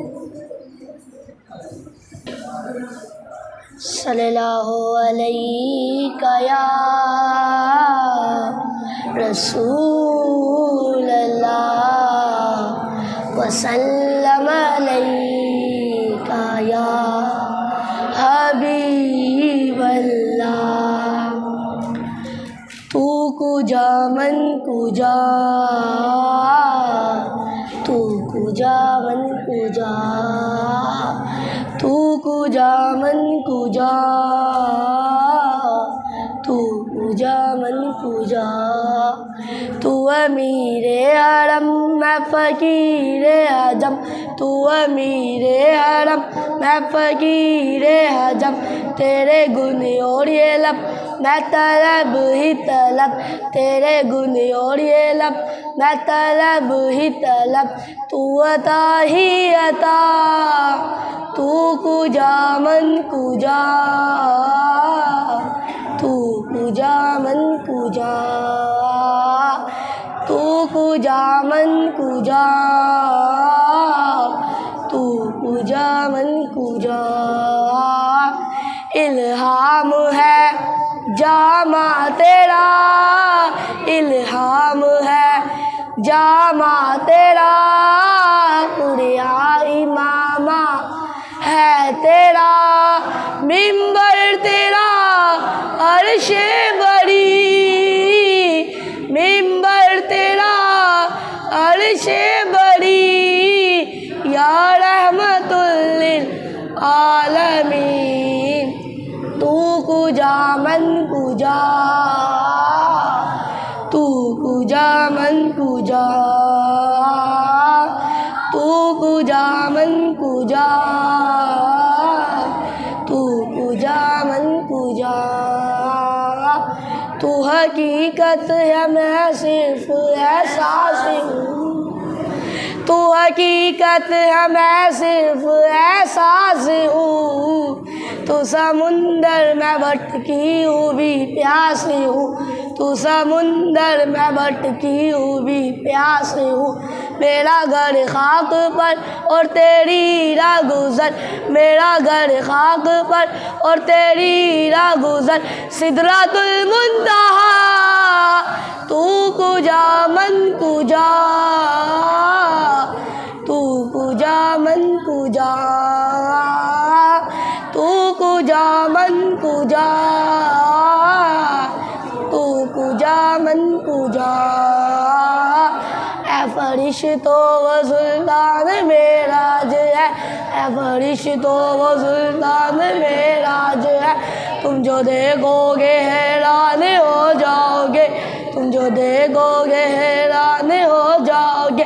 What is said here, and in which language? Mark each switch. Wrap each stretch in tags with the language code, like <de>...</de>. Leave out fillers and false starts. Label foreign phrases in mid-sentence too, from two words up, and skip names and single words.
<ar>صلی اللہ علیہ یا رسول اللہ وسلم علیہ یا حبیب اللہ۔</ar> <fa>تو کجا من کجا، تو کجا من کجا، تو کجا من کجا، تو کجا من کجا۔</fa> <ur>تو امیر حرم میں فقیر عجم، تو امیر حرم میں فقیر عجم، تیرے گن اور یہ لب میں طلب ہی طلب، تیرے گن اور یہ لب میں طلب ہی طلب۔ تو عطا ہی عطا،</ur> <fa>تو کجا من کجا، تو کجا من کجا، تو کجا من کجا، تو کجا من کجا۔</fa> <ur>الہام ہے جامع تیرا، الہام ہے جامع تیرا، قرآن امامہ ہے تیرا، منبر تیرا عرش بری، منبر تیرا عرش بری،</ur> <ar>یا رحمت للعالمین۔</ar> <fa>تو کجا من کجا، تو کجا من کجا، تو کجا من کجا، تو کجا من کجا۔</fa> <ur>تو حقیقت ہے میں صرف احساس ہوں، تو حقیقت ہے میں صرف احساس ہوں، تو سمندر میں بھٹکی ہوں بھی پیاسی ہوں، تو سمندر میں بھٹکی ہوں بھی پیاسی ہوں۔ میرا گھر خاک پر اور تیری راہ گزر، میرا گھر خاک پر اور تیری راہ گزر، سدرۃ المنتہا</ur> <fa>تو کجا من کجا، تو کجا من کجا، تو کجا من کجا، تو کجا من کجا۔</fa> <ur>اے فرشتو و سلطان معراج ہے، اے فرشتو و سلطان معراج ہے، تم جو دیکھو گے حیران ہو جاؤ گے، تم جو دیکھو گے حیران ہو جاؤ گے۔</ur>